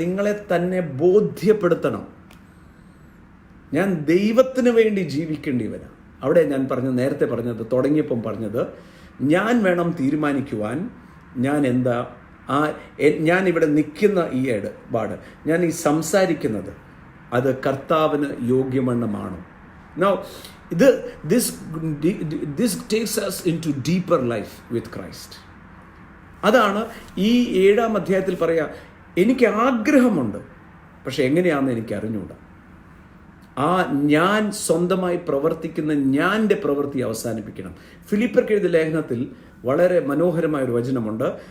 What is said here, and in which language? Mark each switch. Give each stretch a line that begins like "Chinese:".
Malayalam: നിങ്ങളെ തന്നെ ബോധ്യപ്പെടുത്തണം. ഞാൻ ദൈവത്തിന് വേണ്ടി ജീവിക്കേണ്ടിവരാണ്. അവിടെ ഞാൻ നേരത്തെ പറഞ്ഞത്, തുടങ്ങിയപ്പം പറഞ്ഞത്, ഞാൻ വേണം തീരുമാനിക്കുവാൻ ഞാൻ എന്താ, ഞാൻ ഇവിടെ നിൽക്കുന്ന ഈ ഇടപാട്, ഞാൻ ഈ സംസാരിക്കുന്നത്, അത് കർത്താവിന് യോഗ്യമണ്ണമാണോ?
English: Now, this takes us into deeper life with Christ.
Malayalam: അതാണ് ഈ 7ാം അധ്യായത്തിൽ പറയാ, എനിക്ക് ആഗ്രഹമുണ്ട്, പക്ഷെ എങ്ങനെയാണെന്ന് എനിക്ക് അറിഞ്ഞൂടാ. ഞാൻ സ്വന്തമായി പ്രവർത്തിക്കുന്ന ഞാൻ്റെ പ്രവൃത്തി അവസാനിപ്പിക്കണം. ഫിലിപ്പിയർക്ക് എഴുതിയ ലേഖനത്തിൽ വളരെ മനോഹരമായൊരു വചനമുണ്ട്.